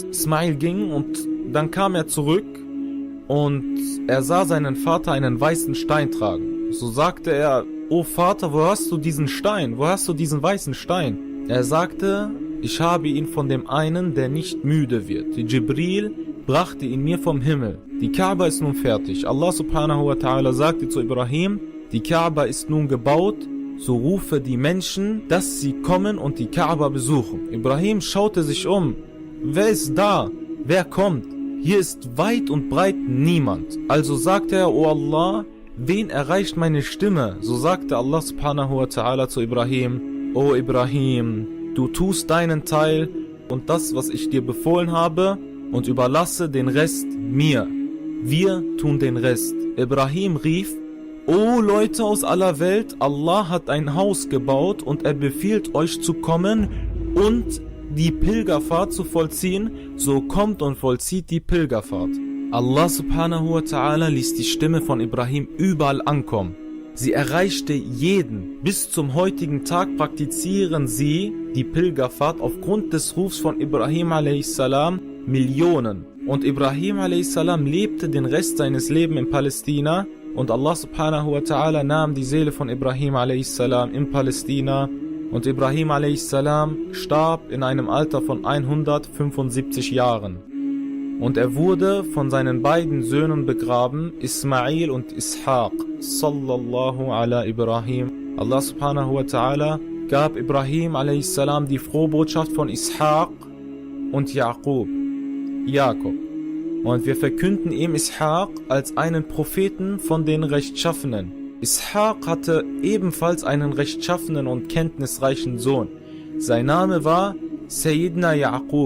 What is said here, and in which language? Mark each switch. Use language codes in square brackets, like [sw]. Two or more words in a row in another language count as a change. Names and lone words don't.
[de] Ismail ging und dann kam er zurück und er sah seinen Vater einen weißen Stein tragen. So sagte er, O Vater, wo hast du diesen Stein? Wo hast du diesen weißen Stein? Er sagte, ich habe ihn von dem einen, der nicht müde wird. Jibril brachte ihn mir vom Himmel. Die Kaaba ist nun fertig. [ar] الله سبحانه وتعالى [de] sagte zu Ibrahim, die Kaaba ist nun gebaut, so rufe die Menschen, dass sie kommen und die Kaaba besuchen. Ibrahim schaute sich um. Wer ist da? Wer kommt? Hier ist weit und breit niemand. Also sagte er, O Allah, wen erreicht meine Stimme? So sagte [ar] الله سبحانه وتعالى [de] zu Ibrahim: O Ibrahim, du tust deinen Teil und das, was ich dir befohlen habe, und überlasse den Rest mir. Wir tun den Rest. Ibrahim rief: O Leute aus aller Welt, Allah hat ein Haus gebaut und er befiehlt euch zu kommen und die Pilgerfahrt zu vollziehen, so kommt und vollzieht die Pilgerfahrt. [ar] الله سبحانه وتعالى [de] ließ die Stimme von Ibrahim überall ankommen. Sie erreichte jeden. Bis zum heutigen Tag praktizieren sie die Pilgerfahrt aufgrund des Rufs von Ibrahim a.s. Millionen. Und Ibrahim a.s. lebte den Rest seines Lebens in Palästina und [ar] الله سبحانه وتعالى [de] nahm die Seele von Ibrahim a.s. in Palästina und Ibrahim a.s. starb in einem Alter von 175 Jahren. Und er wurde von seinen beiden Söhnen begraben, Ismail und Ishaq, [ar] صلى الله على إبراهيم. الله سبحانه وتعالى [de] gab Ibrahim a.s. die Frohbotschaft von Ishaq und Jakob. Und wir verkünden ihm Ishaq als einen Propheten von den Rechtschaffenen. Ishaq hatte ebenfalls einen rechtschaffenen und kenntnisreichen Sohn. Sein Name war Sayyidina Yaqub.